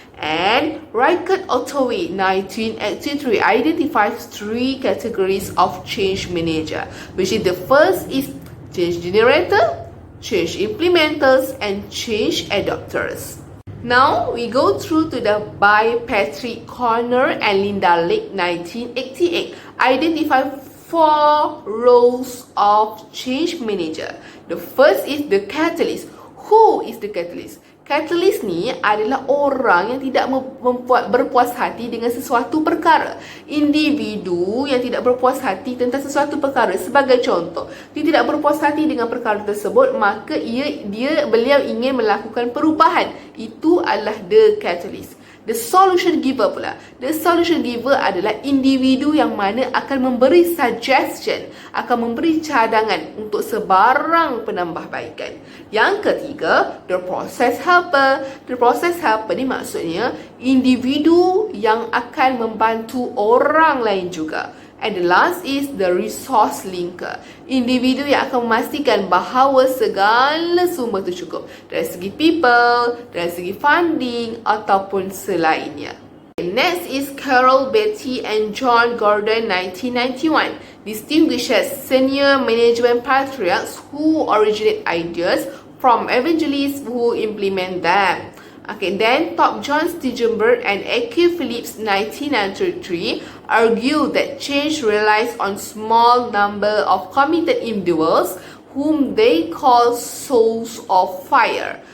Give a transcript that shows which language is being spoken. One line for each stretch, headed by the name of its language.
English: And Reichert Ottaway 1983 identifies three categories of change manager, which is the first is change generator, change implementers, and change adopters. Now we go through to the by Patrick Corner and Linda Lake 1988 identify four roles of change manager. The first is the catalyst. Who is the catalyst?
Malay: Catalyst ni adalah orang yang tidak berpuas hati dengan sesuatu perkara. Individu yang tidak berpuas hati tentang sesuatu perkara. Sebagai contoh, dia tidak berpuas hati dengan perkara tersebut, maka beliau ingin melakukan perubahan. Itu adalah the catalyst. The solution giver pula. The solution giver adalah individu yang mana akan memberi suggestion, akan memberi cadangan untuk sebarang penambahbaikan. Yang ketiga, the process helper. The process helper ni maksudnya individu yang akan membantu orang lain juga.
English: And the last is the resource linker.
Malay: Individu yang akan memastikan bahawa segala sumber itu cukup. Dari segi people, dari segi funding ataupun selainnya.
English: Next is Carol, Betty and John Gordon 1991. Distinguishes senior management patriarchs who originate ideas from evangelists who implement them. Okay, then Top John Stigenberg and A.K. Phillips 1993 argue that change relies on small number of committed individuals whom they call souls of fire.